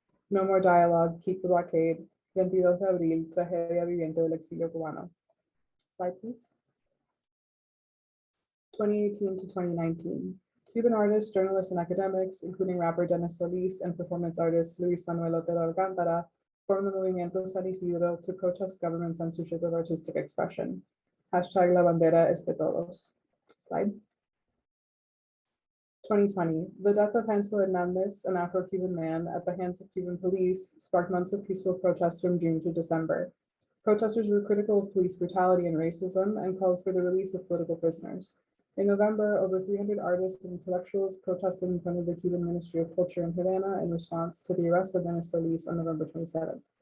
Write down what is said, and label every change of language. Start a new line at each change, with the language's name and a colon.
English: No more dialogue, keep the blockade,
Spanish: 22 de abril, tragedia viviente del exilio cubano.
English: Slide, please. 2018 to 2019. Cuban artists, journalists, and academics, including rapper Dennis Solis and performance artist Luis Manuel Otero Alcántara, formed the Movimiento San Isidro to protest government censorship of artistic expression.
Spanish: Hashtag La Bandera es de todos.
English: Slide. 2020, the death of Hansel Hernandez, an Afro-Cuban man, at the hands of Cuban police, sparked months of peaceful protests from June to December. Protesters were critical of police brutality and racism and called for the release of political prisoners. In November, over 300 artists and intellectuals protested in front of the Cuban Ministry of Culture in Havana in response to the arrest of Dennis Solis on November 27th.